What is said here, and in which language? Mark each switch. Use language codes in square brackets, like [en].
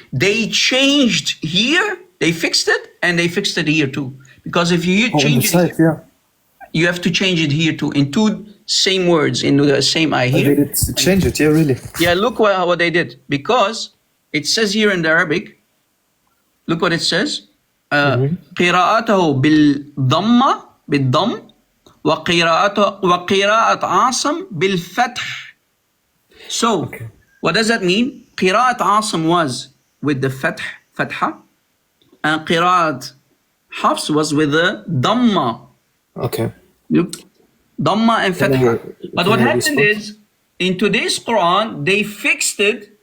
[en] They changed here, they fixed it, and they fixed it here too. Because if you change it, you have to change it here too, in two same words, in the same ayah here. They did change it, yeah, really. Yeah, look what they did. Because it says here in the Arabic, look what it says. [ar] قراءته بالضم وقراءة عاصم بالفتح. [en] So, what does that mean? قراءة عاصم was with the fatha, and قراءة Hafs was with the dhamma. Okay. Look, Dhamma and Fatha. But what can I happened is, in today's Quran, they fixed it.